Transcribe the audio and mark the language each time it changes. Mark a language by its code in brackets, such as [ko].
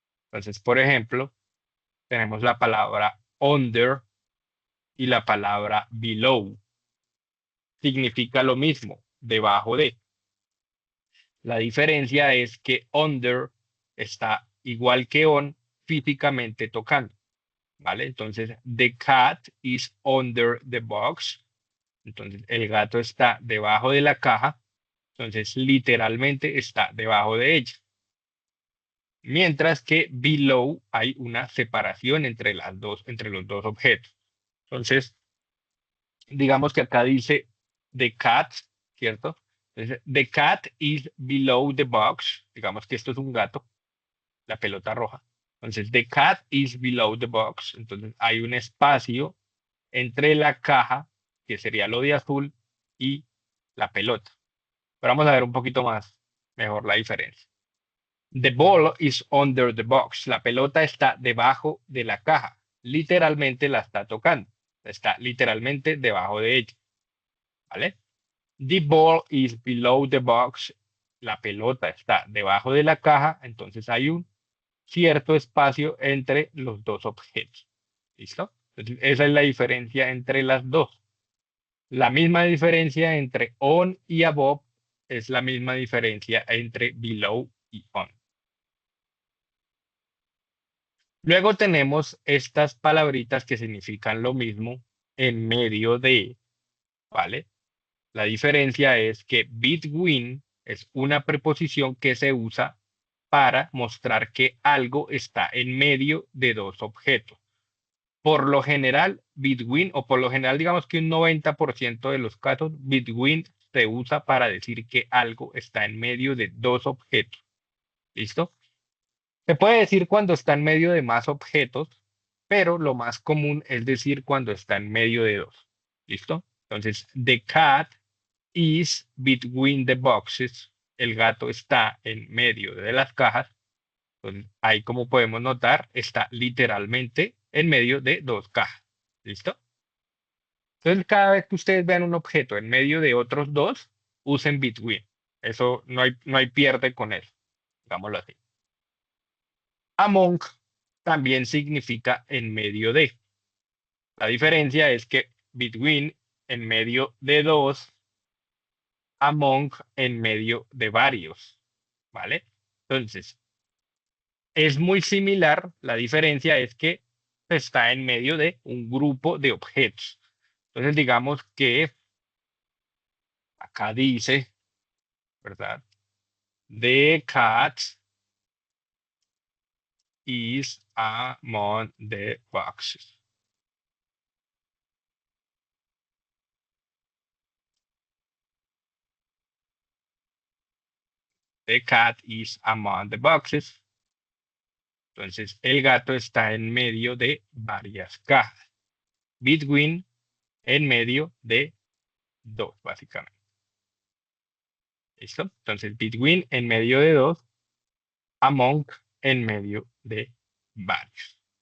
[es] Entonces, por ejemplo, tenemos la palabra under y la palabra below. Significa lo mismo, debajo de. La diferencia es que under está igual que on físicamente tocando, ¿vale? Entonces, [en] the cat is under the box. [es] Entonces, el gato está debajo de la caja. Entonces, literalmente está debajo de ella. mientras que below hay una separación entre entre los dos objetos. Entonces, digamos que acá dice the cat, ¿cierto? Entonces, [en] the cat is below the box. [es] Digamos que esto es un gato, la pelota roja. Entonces, [en] the cat is below the box. [es] Entonces, hay un espacio entre la caja, que sería lo de azul, y la pelota. Pero vamos a ver un poquito más, mejor la diferencia. [en] The ball is under the box. [es] La pelota está debajo de la caja. Literalmente la está tocando. Está literalmente debajo de ella. ¿Vale? [en] The ball is below the box. [es] La pelota está debajo de la caja. Entonces hay un cierto espacio entre los dos objetos. ¿Listo? Entonces, esa es la diferencia entre las dos. La misma diferencia entre on y above es la misma diferencia entre below y on. Luego tenemos estas palabritas que significan lo mismo en medio de, ¿vale? La diferencia es que between es una preposición que se usa para mostrar que algo está en medio de dos objetos. Por lo general, between, o por lo general, digamos que un 90% de los casos, between se usa para decir que algo está en medio de dos objetos. ¿Listo? Se puede decir cuando está en medio de más objetos, pero lo más común es decir cuando está en medio de dos. ¿Listo? Entonces, [en] the cat is between the boxes. [es] El gato está en medio de las cajas. Entonces, ahí como podemos notar, está literalmente en medio de dos cajas. ¿Listo? Entonces, cada vez que ustedes vean un objeto en medio de otros dos, usen between. Eso no hay pierde con eso. Digámoslo así. Among también significa en medio de. La diferencia es que between en medio de dos, among en medio de varios, ¿vale? Entonces, es muy similar, la diferencia es que está en medio de un grupo de objetos. Entonces, digamos que acá dice, ¿verdad? [en] The cat is among the boxes. The cat is among the boxes. [es] Entonces, el gato está en medio de varias cajas. Between en medio de dos, básicamente. ¿Listo? Entonces, between en medio de dos, among en medio de varios.